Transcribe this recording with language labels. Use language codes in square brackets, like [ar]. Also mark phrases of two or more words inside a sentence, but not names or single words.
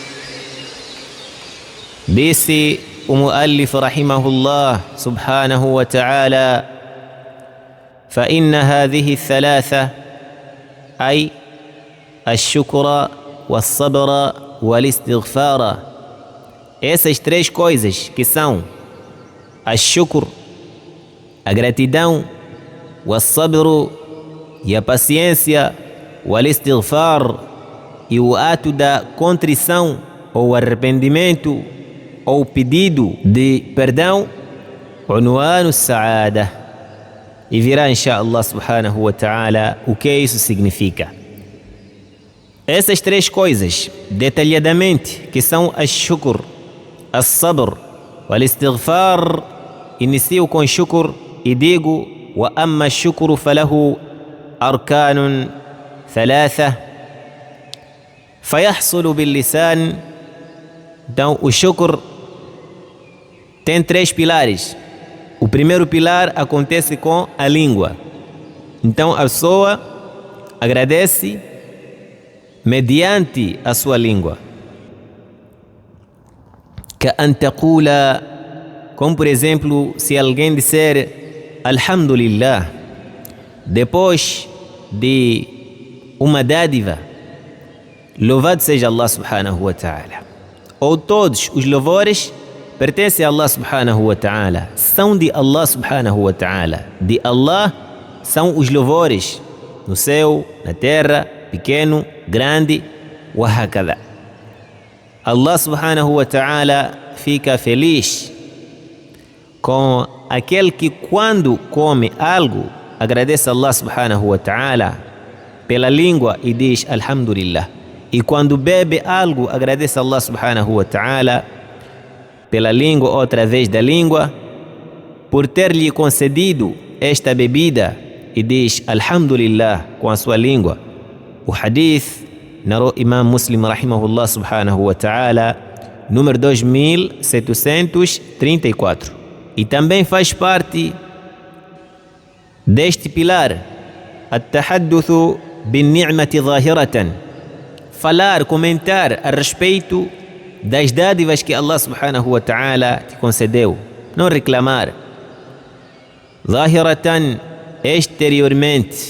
[ar] بيسي ومؤلف رحمه الله سبحانه وتعالى: فإن هذه الثلاثة أي الشكر والصبر والاستغفار. [pt] Essas três coisas que são الشكر, a gratidão, والصبر e a paciência, والاستغفار e o ato da contrição ou arrependimento ou pedido de perdão, [ar] عنوان السعادة. [pt] E virá [ar] إن شاء الله سبحانه وتعالى [pt] o que isso significa. Essas três coisas detalhadamente, que são [ar] الشكر, الصبر والاستغفار, [pt] inicio com shukr e digo: [ar] وأما الشكر فله أركان ثلاثة فيحصل باللسان. [pt] Então o shukr tem três pilares. O primeiro pilar acontece com a língua. Então a pessoa agradece mediante a sua língua. [ar] كأن تقول, [pt] como por exemplo, se alguém disser Alhamdulillah depois de uma dádiva, louvado seja Allah [ar] سبحانه وتعالى. [pt] Ou todos os louvores pertencem a Allah [ar] سبحانه وتعالى, [pt] são de Allah [ar] سبحانه وتعالى. [pt] De Allah são os louvores no céu, na terra, pequeno, grande, [ar] وهكذا. [pt] Allah [ar] سبحانه وتعالى [pt] fica feliz com aquele que quando come algo agradece a Allah [ar] سبحانه وتعالى [pt] pela língua e diz Alhamdulillah. E quando bebe algo agradece a Allah [ar] سبحانه وتعالى [pt] pela língua ou através da língua por ter lhe concedido esta bebida e diz Alhamdulillah com a sua língua. O hadith narrou Imam Muslim [ar] رحمه الله سبحانه وتعالى, [pt] número 2734. E também faz parte deste pilar [ar] التحدث بالنعمة ظاهرة, [pt] falar, comentar a respeito das dádivas que Allah [ar] سبحانه وتعالى [pt] te concedeu, não reclamar. ظاهرة, exteriormente.